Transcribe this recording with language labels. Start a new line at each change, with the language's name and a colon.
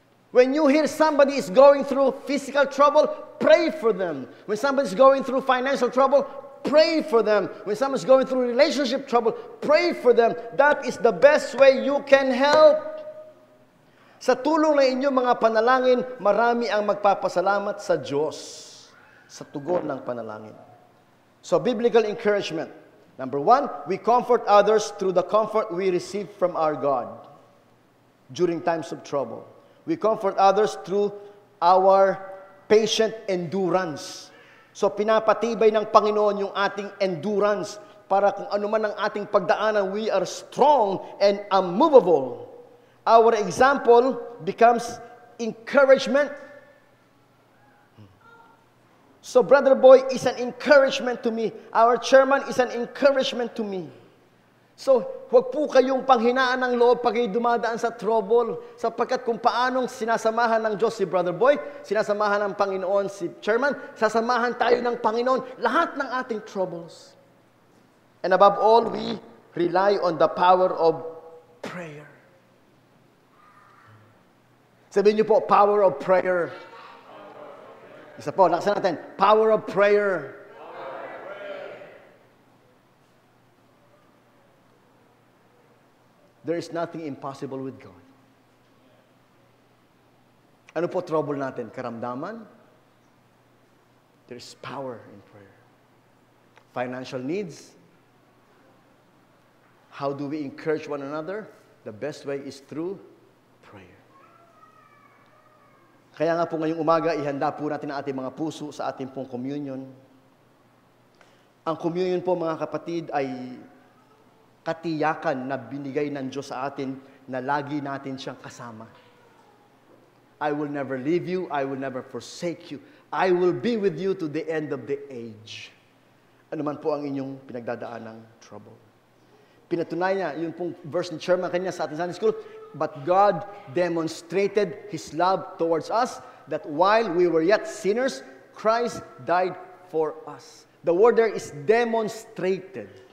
English: When you hear somebody is going through physical trouble, pray for them. When somebody is going through financial trouble, pray for them. When someone's going through relationship trouble, pray for them. That is the best way you can help.
Filipino: Sa tulong ng inyong mga panalangin, marami ang magpapasalamat sa Diyos sa tugon ng panalangin.
English: So, biblical encouragement. Number 1, we comfort others through the comfort we receive from our God during times of trouble. We comfort others through our patient endurance.
Filipino: So, pinapatibay ng Panginoon yung ating endurance para kung ano man ang ating pagdaanan,
English: we are strong and unmovable. Our example becomes encouragement. So, Brother Boy is an encouragement to me. Our chairman is an encouragement to me.
Filipino: So, huwag po kayong panghinaan ng loob pag kayo dumadaan sa trouble. Sapagkat kung paanong sinasamahan ng Diyos si Brother Boy, sinasamahan ng Panginoon si chairman, sasamahan tayo ng Panginoon lahat ng ating troubles.
English: And above all, we rely on the power of prayer.
Filipino: Sabihin niyo po,
English: power of prayer.
Filipino: Isa po, lakasan natin.
English: Power of prayer. There is nothing impossible with God.
Filipino: Ano po trouble natin? Karamdaman?
English: There is power in prayer. Financial needs? How do we encourage one another? The best way is through prayer.
Filipino: Kaya nga po ngayong umaga, ihanda po natin ang ating mga puso sa ating pong communion. Ang communion po mga kapatid ay katiyakan na binigay ng Diyos sa atin na lagi natin siyang kasama.
English: I will never leave you, I will never forsake you. I will be with you to the end of the age.
Filipino: Ano man po ang inyong pinagdadaan ng trouble. Pinatunay niya, yun pong verse ni Chairman kanina sa ating Sunday School,
English: but God demonstrated His love towards us, that while we were yet sinners, Christ died for us. The word there is demonstrated.